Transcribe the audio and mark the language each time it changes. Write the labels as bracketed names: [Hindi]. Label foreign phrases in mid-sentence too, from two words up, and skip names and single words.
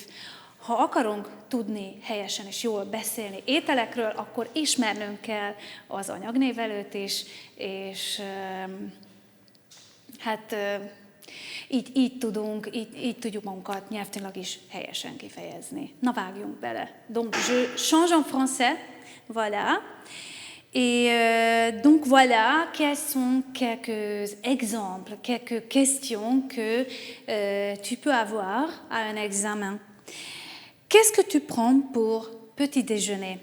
[Hungarian] Ha akarunk tudni helyesen és jól beszélni ételekről, akkor ismernünk kell az anyagnévelőt is, és hát így tudjuk magunkat nyelvtanilag is helyesen kifejezni. Na vágjunk bele. [French] Donc je change en français, voilà. Et donc voilà, quels sont quelques exemples, quelques questions que tu peux avoir à un examen. Qu'est-ce que tu prends pour petit déjeuner?